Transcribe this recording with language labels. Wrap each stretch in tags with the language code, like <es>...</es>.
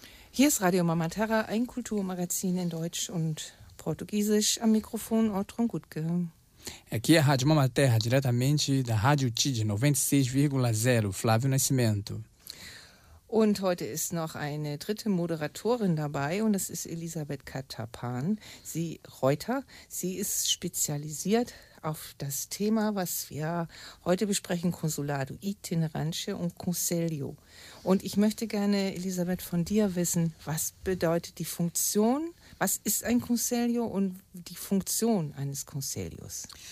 <de>Hier ist Radio Mama Terra, ein Kulturmagazin in Deutsch und Portugiesisch. Am Mikrofon Otron Gutke.</de> <pt>Aqui é a Rádio Mama Terra, diretamente da Rádio TID 96,0, Flávio Nascimento.</pt> <de>Und heute ist noch eine dritte Moderatorin dabei und das ist Elisabeth Katapan. Sie Reuter. Sie ist spezialisiert auf das Thema, was wir heute besprechen, Consulado Itinerante und Conselho. Und ich möchte gerne, Elisabeth, von dir wissen, was bedeutet die Funktion, was ist ein Conselho und die Funktion eines Conselhos?</de>